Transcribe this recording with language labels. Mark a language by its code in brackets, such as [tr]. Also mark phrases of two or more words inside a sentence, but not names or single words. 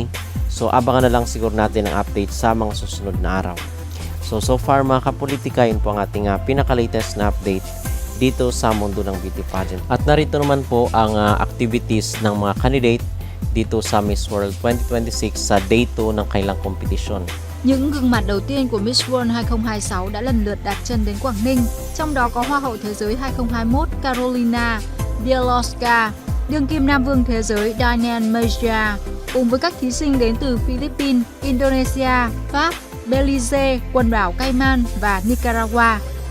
[tl] So abangan na lang siguro natin ang update sa mga susunod na araw. [en] So far [tl] mga kapolitika, yun po ang ating pinaka-latest na update dito sa mundo ng [en] beauty pageant. [tl] At narito naman po ang activities ng mga candidate dito sa Miss World 2026 sa Day 2 ng kanilang competition. [vi] Những gương mặt đầu tiên của Miss World 2026 đã lần lượt đặt chân đến Quảng Ninh, trong đó có Hoa hậu Thế giới 2021 Carolina Bielowska, đương kim Nam vương Thế giới Daniel Mejia, cùng với các thí sinh đến từ Philippines, Indonesia, Pháp, Belize, quần đảo Cayman và Nicaragua.